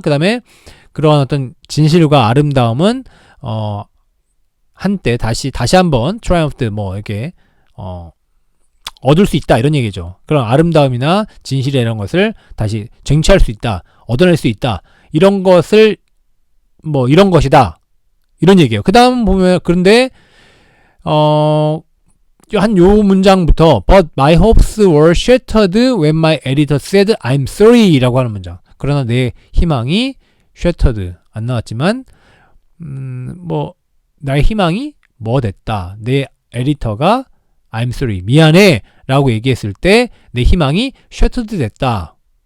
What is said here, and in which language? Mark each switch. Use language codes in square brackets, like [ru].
[ko] 그다음에 그러한 어떤 진실과 아름다움은 한때 다시 한번 triumphed 뭐 이렇게 얻을 수 있다 이런 얘기죠. 그런 아름다움이나 진실이나 이런 것을 다시 쟁취할 수 있다, 얻어낼 수 있다 이런 것을 뭐 이런 것이다 이런 얘기예요. 그 다음 보면 그런데 한 요 문장부터 [en] But my hopes were shattered when my editor said I'm sorry [ko] 라고 하는 문장. 그러나 내 희망이 shattered 안 나왔지만 뭐 나의 희망이 뭐 됐다. 내 에디터가 [en] I'm sorry, [ko] 미안해 라고 얘기했을 때 내 희망이 shattered 됐다.